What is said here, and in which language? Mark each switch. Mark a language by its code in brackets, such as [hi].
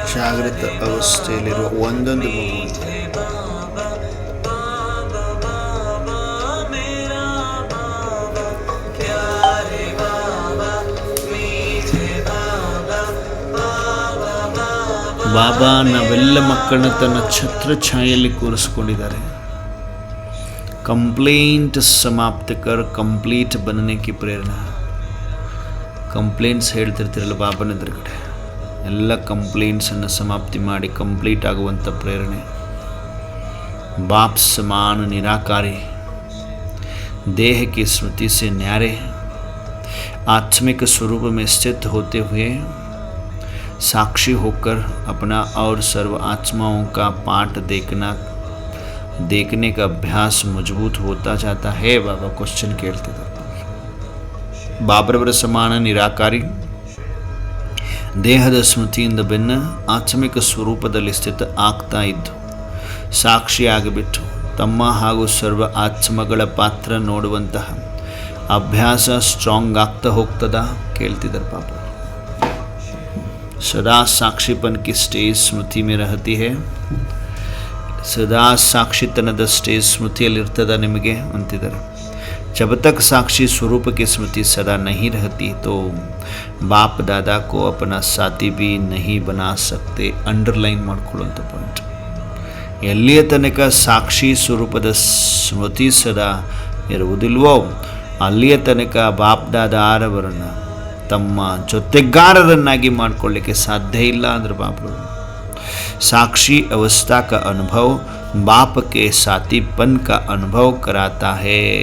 [kn] ಅಮೃತ ಅವಸ್ಥೆಯಲ್ಲಿರುವ ಒಂದೊಂದು ಮಗು ಬಾಬಾ ನಾವೆಲ್ಲ ಮಕ್ಕಳನ್ನ ತನ್ನ ಛತ್ರ ಛಾಯೆಯಲ್ಲಿ ಕೂರಿಸ್ಕೊಂಡಿದ್ದಾರೆ. [hi] कंप्लेंट समाप्त कर कंप्लीट बनने की प्रेरणा. [kn] ಕಂಪ್ಲೇಂಟ್ಸ್ ಹೇಳ್ತಿರ್ತಿರಲ್ಲ ಬಾಬನ ಎದುರುಗಡೆ, ಎಲ್ಲ ಕಂಪ್ಲೇಂಟ್ಸನ್ನು ಸಮಾಪ್ತಿ ಮಾಡಿ ಕಂಪ್ಲೀಟ್ ಆಗುವಂಥ ಪ್ರೇರಣೆ. [hi] बाप समान निराकारी, देह की स्मृति से न्यारे, आत्मिक स्वरूप में स्थित होते हुए साक्षी होकर अपना और सर्व आत्माओं का पाठ देखने का अभ्यास मजबूत होता जाता है. [kn] बाबा क्वेश्चन ಕೇಳ್ತಿದ್ದಾರೆ. ಬಾಬರವರ ಸಮಾನ ನಿರಾಕಾರಿ, ದೇಹದ ಸ್ಮೃತಿಯಿಂದ ಬೆನ್ನ ಆತ್ಮಿಕ ಸ್ವರೂಪದಲ್ಲಿ ಸ್ಥಿತ ಆಗ್ತಾ ಇದ್ದು ಸಾಕ್ಷಿಯಾಗಿಬಿಟ್ಟು ತಮ್ಮ ಹಾಗೂ ಸರ್ವ ಆತ್ಮಗಳ ಪಾತ್ರ ನೋಡುವಂತಹ ಅಭ್ಯಾಸ ಸ್ಟ್ರಾಂಗ್ ಆಗ್ತಾ ಹೋಗ್ತದ ಕೇಳ್ತಿದ್ದಾರೆ ಪಾಪ. [hi] सदा साक्षीपन की स्टेज स्मृति में रहती है. [kn] सदा ಸಾಕ್ಷಿತನದ ಸ್ಟೇಜ್ ಸ್ಮೃತಿಯಲ್ಲಿರ್ತದ ನಿಮಗೆ ಅಂತಿದ್ದಾರೆ. [hi] जब तक साक्षी स्वरूप की स्मृति सदा नहीं रहती तो बाप दादा को अपना साथी भी नहीं बना सकते. [kn] Underline ಮಾಡ್ಕೊಳ್ಳುವಂಥ point. ಎಲ್ಲಿಯ ತನಕ ಸಾಕ್ಷಿ ಸ್ವರೂಪದ ಸ್ಮೃತಿ ಸದಾ ಇರುವುದಿಲ್ವೋ ಅಲ್ಲಿಯ ತನಕ ಬಾಪ್ ದಾದಾರವರನ್ನು ತಮ್ಮ ಜೊತೆಗಾರರನ್ನಾಗಿ ಮಾಡಿಕೊಳ್ಳಿಕ್ಕೆ ಸಾಧ್ಯ ಇಲ್ಲ ಅಂದ್ರೆ ಬಾಪರು. [hi] साक्षी अवस्था का अनुभव बाप के साथीपन का अनुभव कराता है.